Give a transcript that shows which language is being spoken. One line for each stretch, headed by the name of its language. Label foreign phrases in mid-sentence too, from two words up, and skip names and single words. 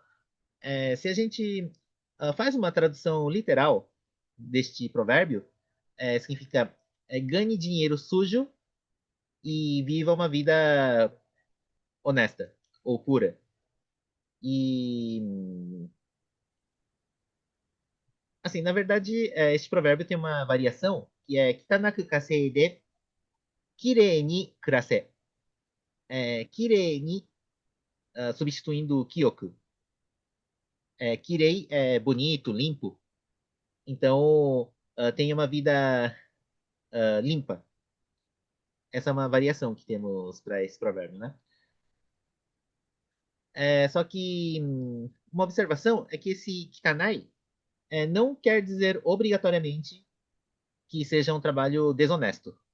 Portuguese: Se a gente faz uma tradução literal deste provérbio, significa ganhe dinheiro sujo e viva uma vida honesta ou pura. E assim, na verdade, este provérbio tem uma variação que é
Japanese: 汚く稼いで綺麗に暮らせ. 綺麗に,
Portuguese: substituindo kyoku. Kirei é bonito, limpo. Então, tenha uma vida limpa. Essa é uma variação que temos para esse provérbio, né? Só que uma observação é que esse kitanai não quer dizer obrigatoriamente que seja um trabalho desonesto.